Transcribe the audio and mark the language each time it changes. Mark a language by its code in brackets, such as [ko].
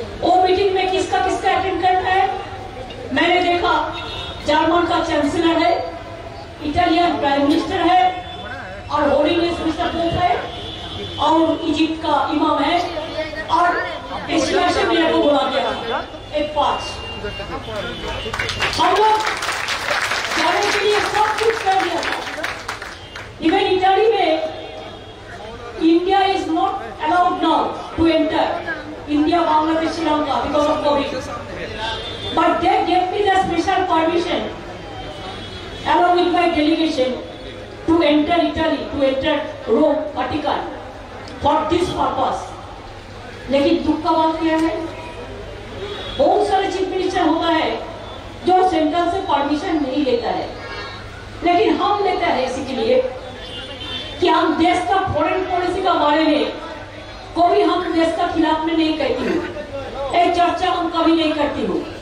[hi] वो मीटिंग में किसका अटेंड करना है? मैंने देखा जर्मन का चांसलर है, इटालियन प्राइम मिनिस्टर है, और होलीनेस मिस्टर पोप है, और इजिप्ट का इमाम है, और एशिया से मेरे को बुला दिया एक 5। हम लोग जाने के लिए सब कुछ कर दिया था। [en] Even Italy में India is not allowed now to enter India, Bangladesh, Sri Lanka because of COVID. But they gave me the special permission along with my delegation to enter Italy, to enter Rome, Vatican for this purpose. [hi] लेकिन दुख का बात क्या है? बहुत सारे chief minister होता है जो सेंट्रल से परमिशन नहीं लेता है, लेकिन हम लेते हैं इसी के लिए कि हम देश का फॉरेन पॉलिसी का बारे में कभी हम देश का खिलाफ में नहीं कहती हूँ, एक चर्चा हम कभी नहीं करती हूँ।